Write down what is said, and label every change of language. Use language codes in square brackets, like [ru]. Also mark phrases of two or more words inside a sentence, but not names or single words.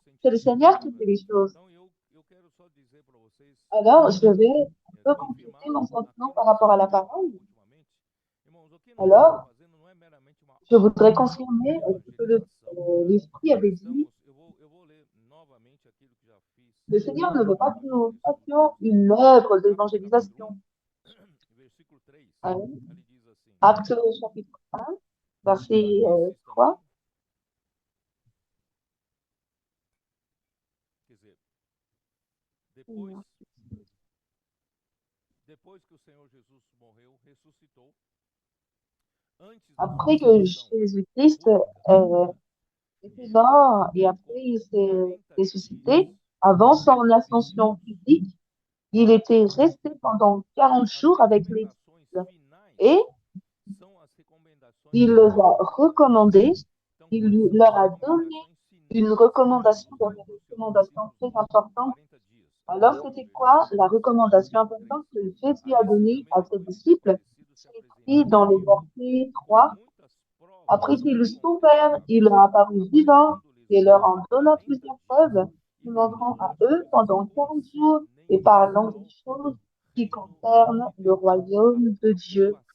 [fr] C'est le Seigneur qui fait les choses. Alors, je vais un peu compléter mon sentiment par rapport à la parole. Alors, je voudrais confirmer ce que l'Esprit avait dit Le Seigneur ne veut pas que nous fassions une œuvre d'évangélisation. [pt] Versículo 3, Amen. ali diz assim: [fr] Acte chapitre 1, verset 3. [pt] Quer dizer, depois que o Senhor Jesus morreu, ressuscitou, antes da sua [fr] Après que [pt] ascensão [fr] Jésus-Christ [pt] pública, [fr] était mort et après il s'est ressuscité, avant son ascension physique, il était resté pendant 40 jours avec les disciples. Et [pt] são as recomendações [fr] il les a recommandés, il leur a donné une recommandation, des recommandations très importantes. Alors, c'était quoi la recommandation importante que Jésus a donnée à ses disciples? C'est écrit dans le verset 3. Après qu'il souffert, il leur a apparu vivant et leur en donna plusieurs preuves, se montrant à eux pendant 40 jours et parlant des choses qui concernent le royaume de Dieu.